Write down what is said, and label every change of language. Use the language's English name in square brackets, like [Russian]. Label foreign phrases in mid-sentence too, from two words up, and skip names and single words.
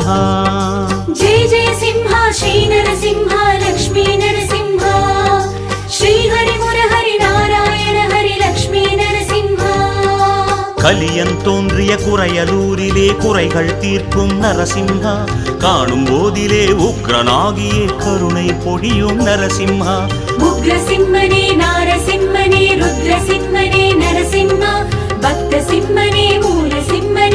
[Sanskrit] జయ జయ సింహ శ్రీ నరసింహ లక్ష్మీ నరసింహ శ్రీహరి మురహరి నారాయణ హరి లక్ష్మీ நரசிம்ஹ [Tamil] கலியன் தோன்றிய குறையலூரிலே குறைகள் தீர்க்கும் நரசிம்ஹா காணும் போதிலே உக்ரனாகியே கருணை பொழியும் நரசிம்ஹா உக்ரசிம்மனே நாரசிம்மனே ருத்ரசிம்மனே நரசிம்ஹ பக்த சிம்மனே மூல